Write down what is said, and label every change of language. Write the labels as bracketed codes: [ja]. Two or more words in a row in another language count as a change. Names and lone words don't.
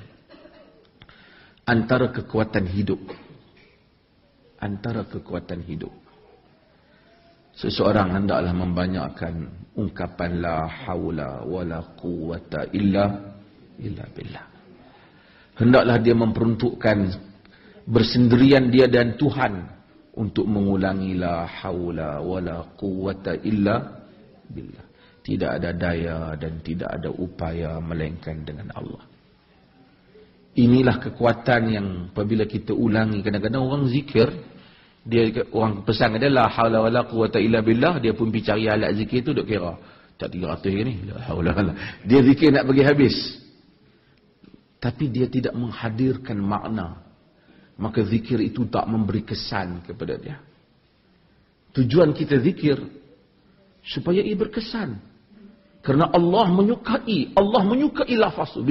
[ms] Antara kekuatan hidup, seseorang hendaklah membanyakkan ungkapan [ar] لا حول ولا قوة إلا بالله. [ms] Hendaklah dia memperuntukkan bersendirian dia dan Tuhan untuk mengulangi [ar] لا حول ولا قوة إلا بالله. [ms] Tidak ada daya dan tidak ada upaya melainkan dengan Allah. Inilah kekuatan yang apabila kita ulangi, kadang-kadang orang zikir, orang pesan dia [ar] لا حول ولا قوة إلا بالله, [ms] dia pun pergi cari alat zikir tu duk kira. Tak 300 ni, [ar] لا حول ولا. [ms] Dia zikir nak bagi habis. Tapi dia tidak menghadirkan makna. Maka zikir itu tak memberi kesan kepada dia. Tujuan kita zikir supaya ia berkesan. Kerana Allah menyukai lafaz tu.